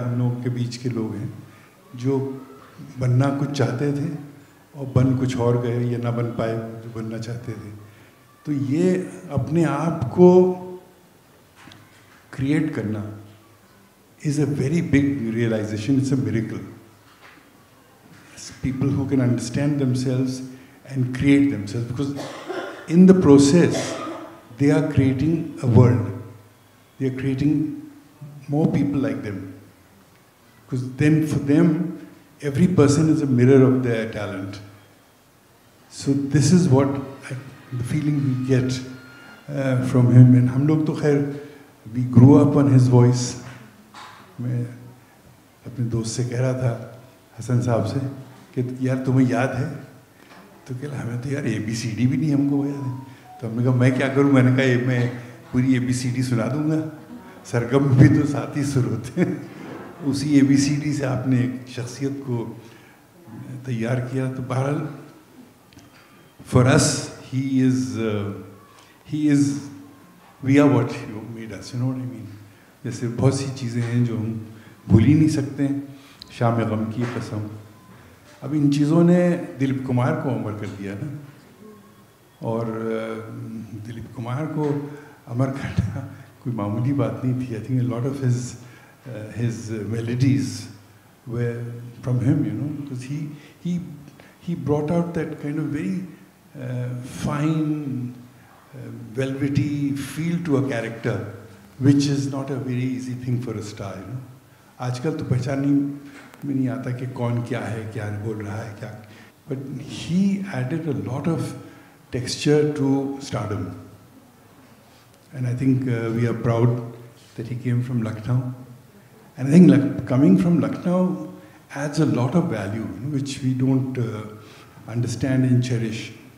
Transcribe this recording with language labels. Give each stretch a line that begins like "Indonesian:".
Hindi: हम लोग के बीच के लोग हैं जो बनना कुछ चाहते थे और बन कुछ और गए, या ना बन पाए जो बनना चाहते थे. तो ये अपने आप को क्रिएट करना
English: is a very big realization. It's a miracle. It's people who can understand themselves and create themselves, because in the process they are creating a world. They are creating more people like them, because then for them every person is a mirror of their talent. So this is what the feeling we get from him. And
Hindi: हम लोग तो खैर
English: we grew up on his voice.
Hindi: मैं अपने दोस्त से कह रहा था, हसन साहब से, कि यार तुम्हें याद है? तो कह रहा हमें तो यार ABCD भी नहीं हमको याद है. तो हमने कहा मैं क्या करूं? मैंने कहा मैं पूरी ABCD सुना दूंगा. सरगम भी तो साथ ही सुर होते हैं. उसी ABCD से आपने एक शख्सियत को तैयार किया. तो बहरहाल
English: for us he is we are what he made us, you know what I mean.
Hindi: जैसे बहुत सी चीज़ें हैं जो हम भूल ही नहीं सकते हैं. शाम गम की कसम, अब इन चीज़ों ने दिलीप कुमार को अमर कर दिया ना. और दिलीप कुमार को अमर करना कोई मामूली बात नहीं थी.
English: I think a lot of his melodies were from him, you know, because he brought out that kind of very fine velvety feel to a character, which is not a very easy thing for a star, you know.
Hindi: आजकल तो पहचान में नहीं आता कि कौन क्या है, क्या बोल रहा है, क्या.
English: But he added a lot of texture to stardom. And I think we are proud that he came from Lucknow. And I think coming from Lucknow adds a lot of value, you know, which we don't understand and cherish.